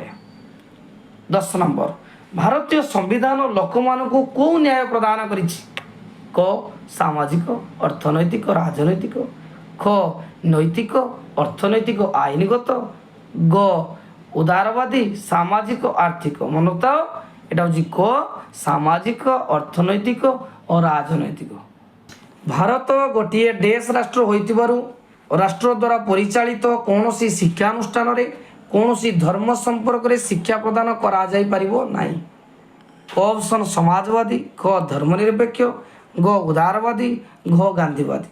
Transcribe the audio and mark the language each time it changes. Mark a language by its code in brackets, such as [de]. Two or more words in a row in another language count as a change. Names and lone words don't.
[or] 10 ନମ୍ବର, ଭାରତୀୟ ସମ୍ବିଧାନ ଲୋକମାନଙ୍କୁ କେଉଁ ନ୍ୟାୟ ପ୍ରଦାନ କରିଛି? କ ସାମାଜିକ, ଅର୍ଥନୈତିକ, ରାଜନୈତିକ, ଖ ନୈତିକ, ଅର୍ଥନୈତିକ, ଆଇନଗତ, ଗ ଉଦାରବାଦୀ, ସାମାଜିକ, ଆର୍ଥିକ। [bn] ମନୋକ୍ତ এটা হচ্ছে ক সামাজিক, অর্থনৈতিক ও রাজনৈতিক। [or] ଭାରତ ଗୋଟିଏ ଦେଶ ରାଷ୍ଟ୍ର ହୋଇଥିବାରୁ ରାଷ୍ଟ୍ର ଦ୍ୱାରା ପରିଚାଳିତ କୌଣସି ଶିକ୍ଷାନୁଷ୍ଠାନରେ କୌଣସି ଧର୍ମ ସମ୍ପର୍କରେ ଶିକ୍ଷା ପ୍ରଦାନ କରାଯାଇପାରିବ ନାହିଁ। କ ଅପସନ୍ ସମାଜବାଦୀ, ଖ ଧର୍ମନିରପେକ୍ଷ, ଗ ଉଦାରବାଦୀ, ଘ ଗାନ୍ଧୀବାଦୀ।